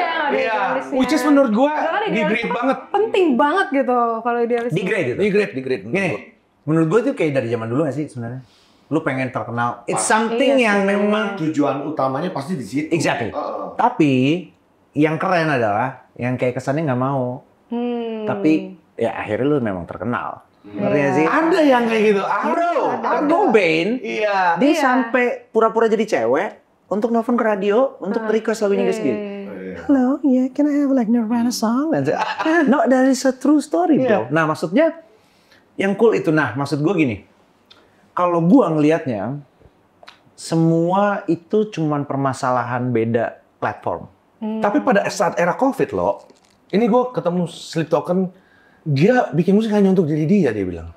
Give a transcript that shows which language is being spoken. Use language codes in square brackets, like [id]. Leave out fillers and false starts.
[id] Iya, [en] which is [id] menurut gue di-grade banget. Penting banget gitu kalau idealis. Di-grade itu. Di-grade. Gini, menurut gue tuh kayak dari zaman dulu nggak sih sebenarnya? Lu pengen terkenal. [en] It's something [id] yang memang Tujuan utamanya pasti di situ. [en] exactly. [id] Tapi yang keren adalah yang kayak kesannya nggak mau. Tapi ya akhirnya lu memang terkenal. Ngerti nggak sih? Ada yang kayak gitu. Bro, Kurt Cobain, Iya. dia sampai pura-pura jadi cewek untuk nelfon ke radio untuk request lagunya dia sendiri. [en] Hello, yeah, can I have like Nirvana song? No, that is a true story, bro. [id] Nah, maksudnya yang cool itu. Nah, maksud gue gini. Kalau gue ngelihatnya, semua itu cuman permasalahan beda platform. Tapi pada saat era COVID loh, ini gue ketemu Sleep Token, dia bikin musik hanya untuk jadi dia bilang.